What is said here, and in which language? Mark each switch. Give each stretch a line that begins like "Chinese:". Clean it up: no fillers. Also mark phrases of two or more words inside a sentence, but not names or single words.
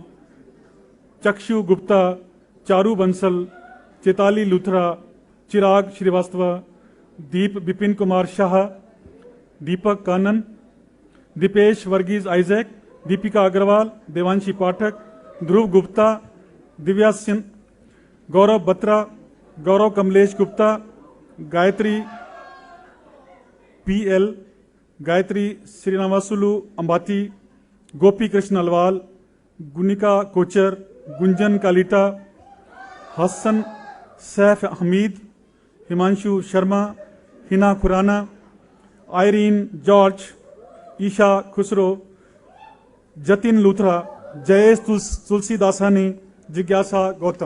English: Chakshu Gupta, Charu Bansal, Chetali Luthra, Chirag Shrivastava, Deep Bipin Kumar Shah, Deepak Kanan, Dipesh Varghese Isaac, Deepika Agarwal, Devanshi Pathak, Dhruv Gupta, Divya Sin, Gaurav Batra, Gaurav Kamlesh Gupta, Gayatri P.L., Gayatri Srinavasulu Ambati, Gopi Krishna Alwal, Gunika Kochar, Gunjan Kalita, Hassan Saif Hamid, Himanshu Sharma, Hina Khurana, Irene George, Isha Khusro, Jatin Luthra, Jayesh Tulsi Dasani, Jigyasa Gautam.